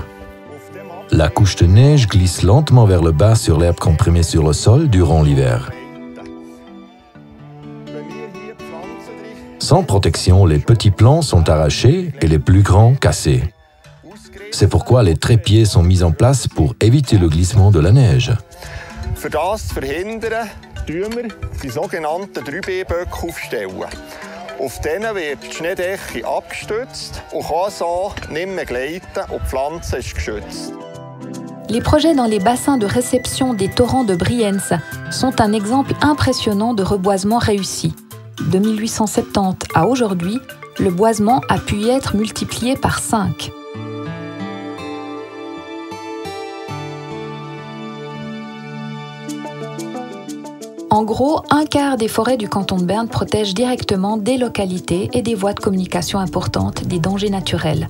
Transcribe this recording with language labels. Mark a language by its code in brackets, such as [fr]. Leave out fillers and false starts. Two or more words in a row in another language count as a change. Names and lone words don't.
[fr] La couche de neige glisse lentement vers le bas sur l'herbe comprimée sur le sol durant l'hiver. Sans protection, les petits plants sont arrachés et les plus grands cassés. C'est pourquoi les trépieds sont mis en place pour éviter le glissement de la neige. [de] Für das zu verhindern, tun wir die sogenannten 3B-Böcke aufstellen. Auf denen wird die Schneedecke abgestützt und kann so nicht mehr gleiten und die Pflanze ist geschützt. [fr] Les projets dans les bassins de réception des torrents de Brienz sont un exemple impressionnant de reboisement réussi. De 1870 à aujourd'hui, le boisement a pu y être multiplié par 5. En gros, un quart des forêts du canton de Berne protègent directement des localités et des voies de communication importantes des dangers naturels.